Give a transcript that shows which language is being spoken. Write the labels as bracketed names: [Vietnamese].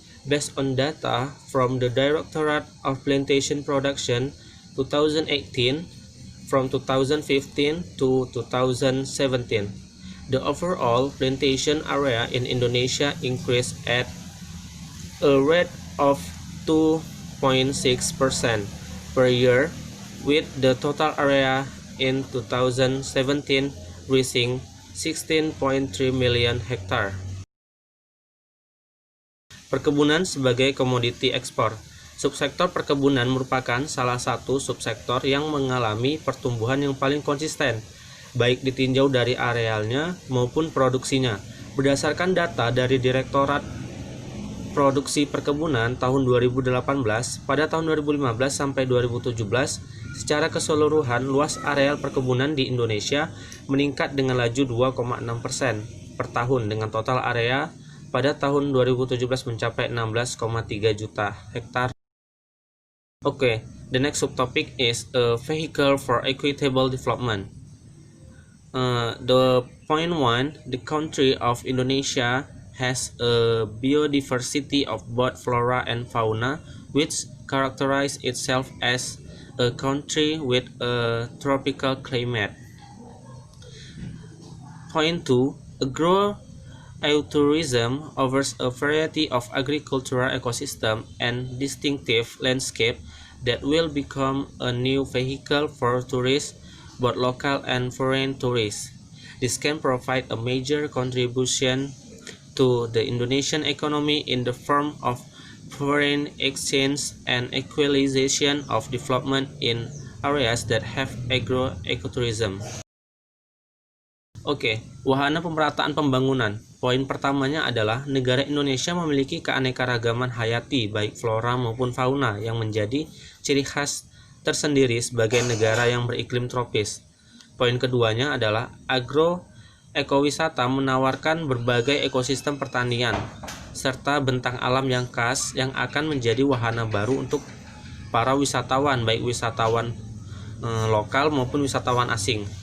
[English] Based on data from the Directorate of Plantation Production 2018, from 2015 to 2017, the overall plantation area in Indonesia increased at a rate of 2.6% per year, with the total area in 2017 reaching 16.3 million hektar. [Indonesian] Perkebunan sebagai komoditi ekspor. Subsektor perkebunan merupakan salah satu subsektor yang mengalami pertumbuhan yang paling konsisten, baik ditinjau dari arealnya maupun produksinya. Berdasarkan data dari Direktorat Produksi Perkebunan tahun 2018, pada tahun 2015 sampai 2017, secara keseluruhan luas areal perkebunan di Indonesia meningkat dengan laju 2,6% per tahun, dengan total area pada tahun 2017 mencapai 16,3 juta hektar. [English] Okay, the next subtopic is a vehicle for equitable development. The point one, the country of Indonesia has a biodiversity of both flora and fauna, which characterize itself as a country with a tropical climate. Point two, agro-tourism offers a variety of agricultural ecosystem and distinctive landscape that will become a new vehicle for tourists, both local and foreign tourists. This can provide a major contribution to the Indonesian economy in the form of foreign exchange and equalization of development in areas that have agro-ecotourism. [Indonesian] Oke, wahana pemerataan pembangunan. Poin pertamanya adalah negara Indonesia memiliki keanekaragaman hayati baik flora maupun fauna yang menjadi ciri khas tersendiri sebagai negara yang beriklim tropis. Poin keduanya adalah agroekowisata menawarkan berbagai ekosistem pertanian serta bentang alam yang khas yang akan menjadi wahana baru untuk para wisatawan, baik wisatawan lokal maupun wisatawan asing.